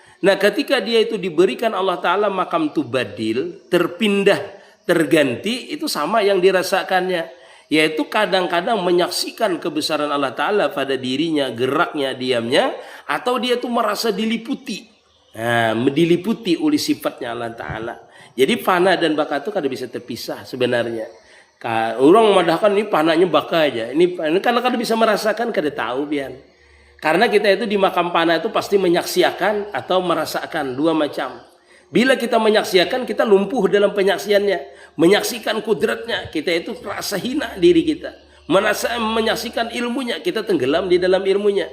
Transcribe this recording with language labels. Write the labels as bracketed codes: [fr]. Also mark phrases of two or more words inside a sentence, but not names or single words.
[id] Nah ketika dia itu diberikan Allah Ta'ala makam tubadil, terpindah, terganti, itu sama yang dirasakannya. Yaitu kadang-kadang menyaksikan kebesaran Allah Ta'ala pada dirinya, geraknya, diamnya, atau dia itu merasa diliputi. Nah, diliputi oleh sifatnya Allah Ta'ala. Jadi fana dan baka itu kada bisa terpisah sebenarnya. [bjn] Orang memadahkan ini pananya baka aja. [id] Ini karena kada bisa merasakan, kada tahu biar. Karena kita itu di makam pana itu pasti menyaksikan atau merasakan, dua macam. Bila kita menyaksikan, kita lumpuh dalam penyaksiannya. Menyaksikan kudratnya, kita itu rasa hina diri kita. Menyaksikan ilmunya, kita tenggelam di dalam ilmunya.